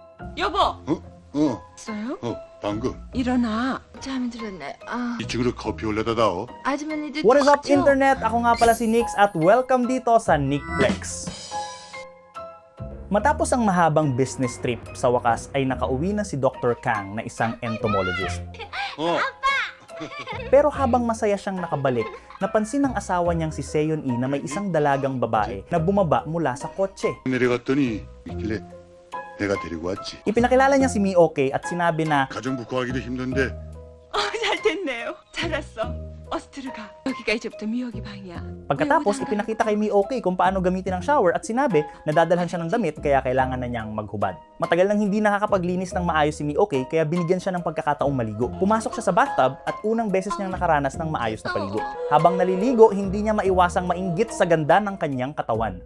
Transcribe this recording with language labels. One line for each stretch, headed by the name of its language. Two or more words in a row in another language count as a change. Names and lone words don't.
Korean: 여보. 있어요? 방금 일어나. 잠이 들었네. 이쪽으로 커피 올려다 다오. 아주머니들.
English: What is up, internet?
Filipino: Ako nga pala si Nix at welcome dito sa Nickplex. Matapos ang mahabang
English: business trip,
Filipino: sa wakas ay nakauwi na si Dr. Kang na isang entomologist. Pero habang masaya siyang nakabalik, napansin ng asawa niyang si Seon E na may isang dalagang babae na bumaba mula sa kotse.
Korean: 내려갔더니 있길래 내가 데리고 왔지.
Filipino: Ipinakilala niya si Mi-ok at sinabi na
Korean: 가정부 구하기도 힘든데 잘 됐네요. 잘 왔어. 어서 들어가. 여기가 이제부터 미역이 방이야.
Filipino: pagkatapos ipinakita kay Mi-ok kung paano gamitin ang shower at sinabi na dadalhan siya ng damit kaya kailangan na niyang maghubad. Matagal nang hindi nakakapaglinis ng maayos si Mi-ok kaya binigyan siya ng pagkakataong maligo. Pumasok siya sa bathtub at unang beses niyang nakaranas ng maayos na paligo. Habang naliligo, hindi niya maiwasang mainggit sa ganda ng kanyang katawan.